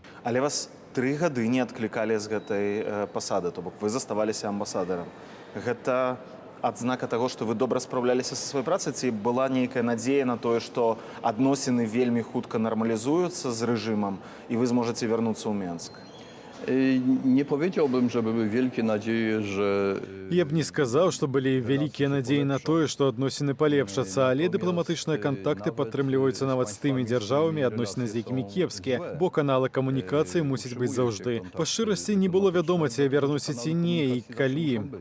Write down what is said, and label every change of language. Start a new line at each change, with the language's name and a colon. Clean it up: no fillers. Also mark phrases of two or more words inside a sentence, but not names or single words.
Belarusian: Але вас 3 гады не адклікалі з гэтай пасады, то бок вы заставаліся амбасадарам. Гэта адзнака таго, што вы добра спраўляліся са сваёй працай, ці была нейкая надзея на тое, што адносіны вельмі хутка нармалізуюцца з рэжымам, і вы зможаце вярнуцца ў Менск?
Polish: Nie powiedziałbym, że były wielkie nadzieje, że...
Belarusian: Я б не сказаў, што былі вялікія надзеі на тое, што адносіны палепшацца, але дыпламатычныя кантакты падтрымліваюцца нават з тымі дзяржавамі, адносіны з якімі кепскія, бо каналы камунікацыі мусяць быць заўжды. Па шчырасці не было вядома, ці вярнуся ці не, і калі.